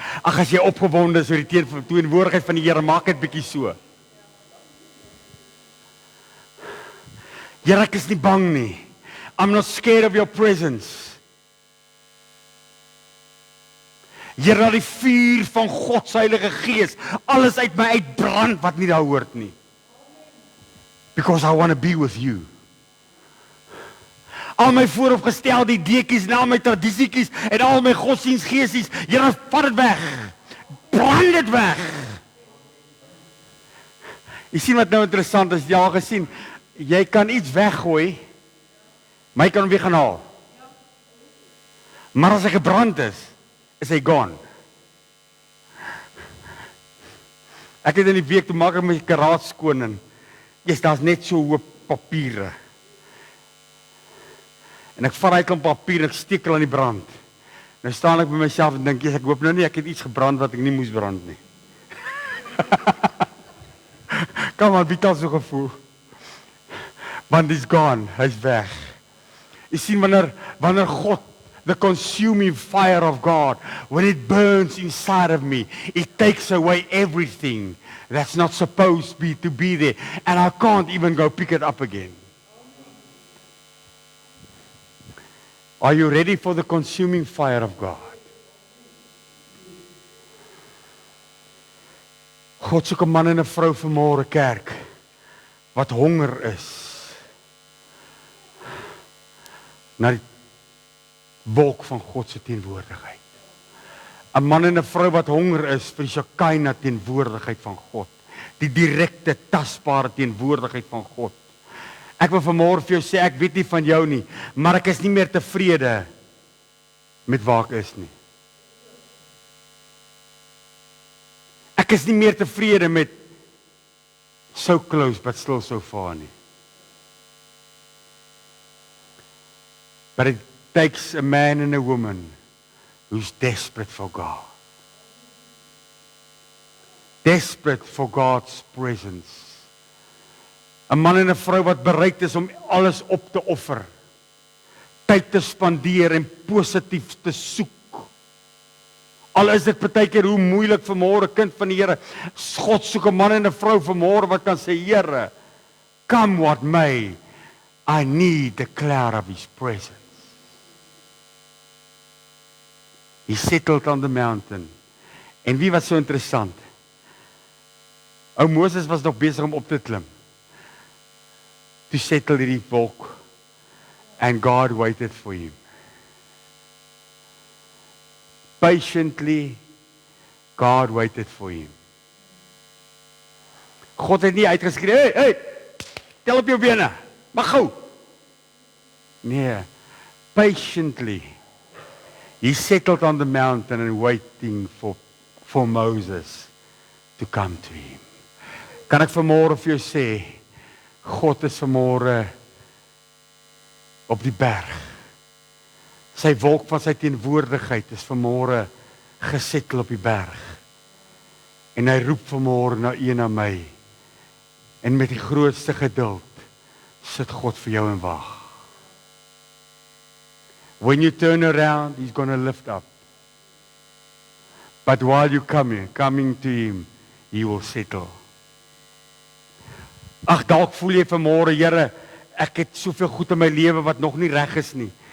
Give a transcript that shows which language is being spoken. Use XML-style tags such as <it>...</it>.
<af>Ag, as jy opgewonde is oor die teenwoordigheid van die Here, maak dit bietjie so. Here, ek is nie bang nie.</af> <en>I'm not scared of your presence.</en> <af>Here, laat die vuur van God se Heilige Gees alles uit my uitbrand wat nie daar hoort nie.</af> <en>Because I want to be with you.</en> <af>Al my vooropgestelde ideetjies, al my tradisietjies en al my godsdienstgeesies, Here, vat dit weg. Brand dit weg. Jy sien wat nou interessant is, jy al gesien, jy kan iets weggooi, maar jy kan hom weer gaan haal. Maar as hy gebrand is hy gone. Ek het in die week, toe maak ek my karaat skoon en, daar's net so hoop papiere. En ek vat hy klomp papier en ek steek hulle aan die brand. Nou staan ek by myself en dink, ek hoop nou nie, ek het iets gebrand wat ek nie moes brand nie. Kom aan, bied al so gevoel. Want</af> <en>he's gone,</en> <af>hy's weg. Jy sien, wanneer God,</af> <en>the consuming fire of God, when it burns inside of me, it takes away everything that's not supposed to be there. And I can't even go pick it up again. Are you ready for the consuming fire of God?</en> <af>God soek 'n man en 'n vrou vanmôre kerk wat honger is na die wolk van God se teenwoordigheid. 'n Man en 'n vrou wat honger is vir die Shekinah teenwoordigheid van God, die direkte tasbare teenwoordigheid van God. Ek wil vanmôre vir jou sê, ek weet nie van jou nie, maar ek is nie meer tevrede met waar ek is nie. Ek is nie meer tevrede met</af> <en>so close but still so far</en> <af>nie.</af> <en>But it takes a man and a woman who's desperate for God. Desperate for God's presence.</en> <af>'n Man en 'n vrou wat bereid is om alles op te offer. Tyd te spandeer en positief te soek. Al is dit partykeer hoe moeilik vanmôre, kind van die Here. God soek 'n man en 'n vrou vanmôre wat kan sê, Here,</af> <en>come what may, I need the cloud of His presence. He settled on the mountain.</en> <af>En wie was so interessant? Ou Moses was nog besig om op te klim. To settle hierdie wolk.</af> <en>And God waited for him. Patiently, God waited for him.</en> <af>God het nie uitgeskree, hey, tel op jou bene, maar gou.</af> <en>Nee, patiently, he settled on the mountain and waiting for Moses to come to him.</en> <af>Kan ek vanmôre vir jou sê, God is vanmôre op die berg. Sy wolk van sy teenwoordigheid is vanmôre gesettel op die berg. En hy roep vanmôre na een na my. En met die grootste geduld sit God vir jou en wag.</af> <en>When you turn around, he's going to lift up. But while you coming to him, he will settle.</en> <af>Ag, dalk voel jy vanmôre, Here, ek het soveel goed in my lewe wat nog nie reg is nie.</af>